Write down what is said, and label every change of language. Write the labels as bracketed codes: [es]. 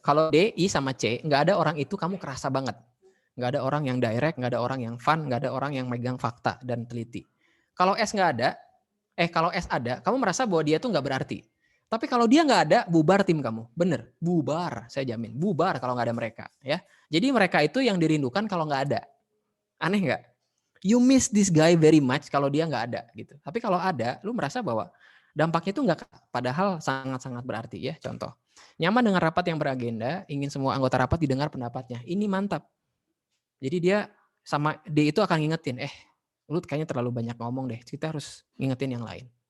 [id] Kalau D, I, sama C, nggak ada orang itu kamu kerasa banget. Nggak ada orang yang direct, nggak ada orang yang fun, nggak ada orang yang megang fakta dan teliti. Kalau S nggak ada, kalau S ada, kamu merasa bahwa dia tuh nggak berarti. Tapi kalau dia nggak ada, bubar tim kamu. Bener, bubar, saya jamin. Bubar kalau nggak ada mereka. Ya. Jadi mereka itu yang dirindukan kalau nggak ada. Aneh nggak? [en] You miss this guy very much [id] kalau dia nggak ada. Gitu. Tapi kalau ada, lu merasa bahwa dampaknya itu nggak, padahal sangat-sangat berarti. Ya. Contoh, nyaman dengan rapat yang beragenda, ingin semua anggota rapat didengar pendapatnya. Ini mantap. Jadi dia sama D itu akan ngingetin, lu kayaknya terlalu banyak ngomong deh, kita harus ngingetin yang lain.